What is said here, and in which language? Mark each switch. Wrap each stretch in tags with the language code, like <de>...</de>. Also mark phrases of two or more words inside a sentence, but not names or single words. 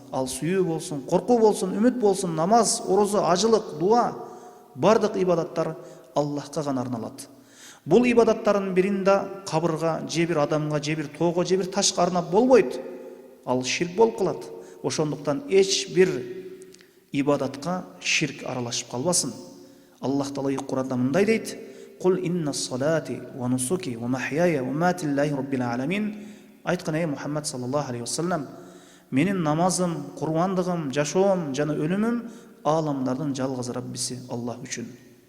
<ky>Ал сүйүү болсун, коркуу болсун, үмүт болсун, намаз, орозо, ажылык, дуа, бардык ибадаттар Аллахка гана арналат. Бул ибадаттардын биринде кабырга, же бир адамга, же бир тоого, же бир ташка арнап болбойт. Ал ширк болуп калат. Ошондуктан эч бир ибадатка ширк аралашып калбасын. Аллах Таала Куранда мындай дейт:</ky> <ar>"قل إن صلاتي ونسكي ومحياي ومماتي لله رب العالمين."</ar> <ky>Айткан ey Мухаммад</ky> <ar>صلى الله عليه وسلم,</ar> <ky>менин намазым, курбандыгым, жашоом жана өлүмүм аламдардын жалгыз Раббиси Аллах үчүн.</ky>